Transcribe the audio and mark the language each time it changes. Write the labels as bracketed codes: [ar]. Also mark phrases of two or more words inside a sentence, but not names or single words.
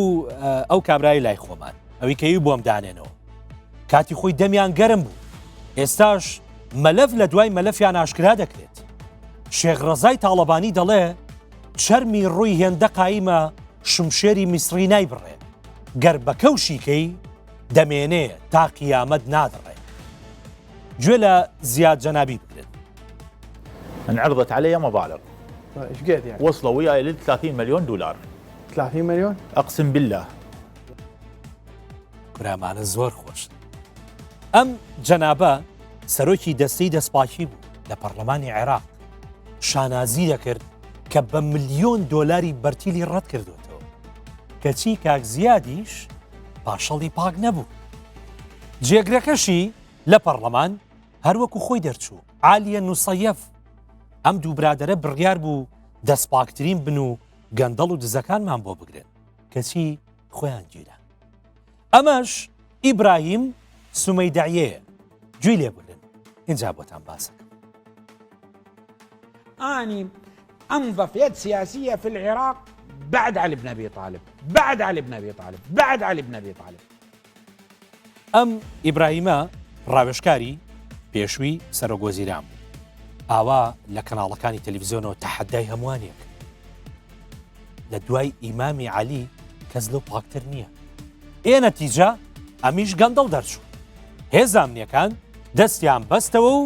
[ckb] ئەو کابرای لای خۆمان ئەوی کەوی بۆم دانێنەوە کاتی خۆی دەمیان گەرم بوو ئێستاش مەلەف لە دوای مەلەفیان ئاشکرا دەکرێت شێخ ڕەزای تاڵەبانی دەڵێ چەرمی ڕووی هێندە قایمە شمشێری میسری نایبڕێ گەر بە کەوشیکەی دەمێنێ تا قیامەت نادڕێ گوێ لە زیاد جەنابی بکرێت [ar] انعرضت علي مبالغ ايش قد يعني؟ وصلوا وياي ل 30 مليون دولار 30 مليون؟ اقسم بالله [ckb] کورامانە زۆر خۆش ئەم جەنابە سەرۆکی دەستەی دەستپاکی بوو لە پەرلەمانی عێراق شانازی دەکرد کە بە ملیۆن دۆلاری بەرتیلی ڕەت کردوێتەوە کەچی کاک زیادیش پاشەڵی پاک نەبوو جێگرەکەشی لە پەرلەمان هەروەکو خۆی دەرچوو عالیە نوسەیەف ئەم دوو برادەرە بڕیار بوو دەستپاکترین بن و گەندەڵ و دزەکانمان بۆ بگرن کەچی خۆیان گیرە ئەمەش ئیبراهیم سومەیداعیەیە گوێی لێ بگرن اینجا بۆتان باسەکە [ar] أني أنظف يد سياسية في العراق بعد علي بن أبي طالب بعد علي بن أبي طالب بعد علي بن أبي طالب [ckb] ئەم ئیبراهیمە ڕاوێژکاری پێشووی سەرۆکوەزیران بوو ئاوا لە کەناڵەکانی تەلەڤیزیۆنەوە تەحەدای هەمووانێک لە دوای ئیمامی عەلی کەس لەو پاکتر نییە نەتیجە ئەمیش گەندەڵ دەرچوو هێزانیەکان دەستیان بەستەوە و